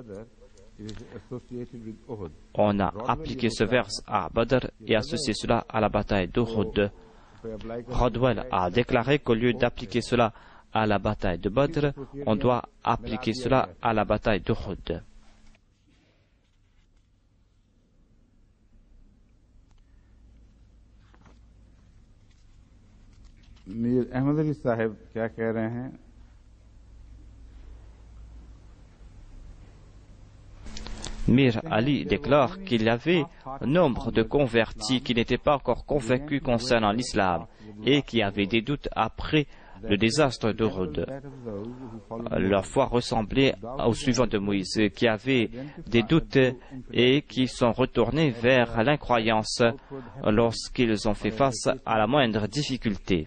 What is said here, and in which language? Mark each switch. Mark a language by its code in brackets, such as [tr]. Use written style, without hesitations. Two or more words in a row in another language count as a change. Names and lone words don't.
[fr] On a appliqué ce verset à Badr et associé cela à la bataille d'Uhud. Rodwell a déclaré qu'au lieu d'appliquer cela à la bataille de Badr, on doit appliquer cela à la bataille d'Uhud. [hi] मीर अहमद अली साहब क्या कह रहे हैं [fr] Mir Ali déclare qu'il y avait nombre de convertis qui n'étaient pas encore convaincus concernant l'islam et qui avaient des doutes après le désastre d'Uhud. Leur foi ressemblait aux suivants de Moïse, qui avaient des doutes et qui sont retournés vers l'incroyance lorsqu'ils ont fait face à la moindre difficulté.